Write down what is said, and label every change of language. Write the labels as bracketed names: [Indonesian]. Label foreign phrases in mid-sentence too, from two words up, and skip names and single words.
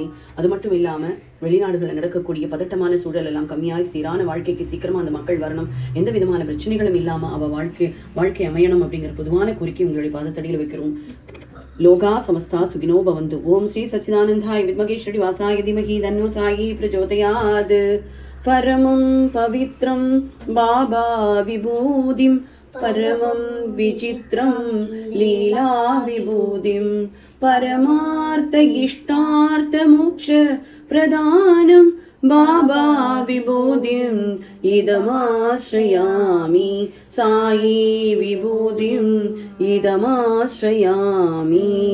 [Tamil] அது மட்டும் இல்லாம வெளிநாடுகளில் நடக்கக்கூடிய பதட்டமான சூழல் எல்லாம் கம்மியாய் சீரான வாழ்க்கைக்கு சீக்கிரமா அந்த மக்கள் வரணும், எந்த விதமான பிரச்சனைகளும் இல்லாம அவ வாழ்க்கை அமையணும் அப்படிங்கிற பொதுவான கோரிக்கை உங்களுடைய பாதத்தடியில் வைக்கிறோம். [Sanskrit] लोकाः समस्ताः सुखिनो भवन्तु. ॐ श्री सच्चिदानन्दाय विद्महे श्रीनिवासाय धीमहि तन्नो साई प्रचोदयात्. परमं पवित्रं बाबा विभूतिं, परमं विचित्रं लीला विभूतिं, परमार्थ इष्टार्थ मोक्ष प्रदानं बाबा विभूतिं इदमाश्रयामि, साई विभूतिं इदमाश्रयामि.